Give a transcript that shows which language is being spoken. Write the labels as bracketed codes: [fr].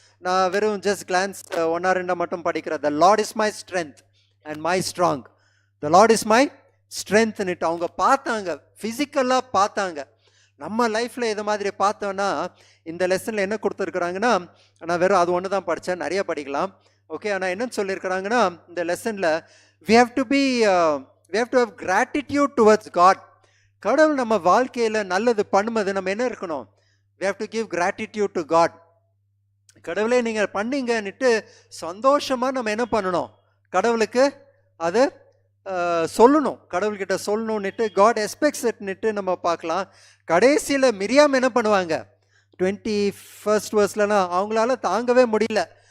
[ta] நான் வெறும் just glands 1 or 2 மட்டும் படிக்கிறேன். [en] The lord is my strength and my strong. [ta] The Lord is my ஸ்ட்ரென்த்னுட்டு அவங்க பார்த்தாங்க, ஃபிசிக்கலாக பார்த்தாங்க. நம்ம லைஃப்பில் இது மாதிரி பார்த்தோன்னா இந்த லெசனில் என்ன கொடுத்துருக்குறாங்கன்னா, நான் வெறும் அது ஒன்று தான் படித்தேன், நிறைய படிக்கலாம். ஓகே, ஆனால் என்னன்னு சொல்லியிருக்கிறாங்கன்னா இந்த லெசனில் [en] we have to have gratitude towards God. [ta] கடவுள் நம்ம வாழ்க்கையில் நல்லது பண்ணும்போது நம்ம என்ன இருக்கணும்? [en] we have to give gratitude to God. [ta] கடவுளே நீங்கள் பண்ணீங்கன்னுட்டு சந்தோஷமாக நம்ம என்ன பண்ணணும்? கடவுளுக்கு அதை சொல்லணும், கடவுள்கிட்ட சொல்லணுன்னுட்டு காட் எக்ஸ்பெக்ட்ஸ் இட்னுட்டு நம்ம பார்க்கலாம். கடைசியில் மிரியாம் என்ன பண்ணுவாங்க? 21st verseலாம் அவங்களால தாங்கவே முடியல.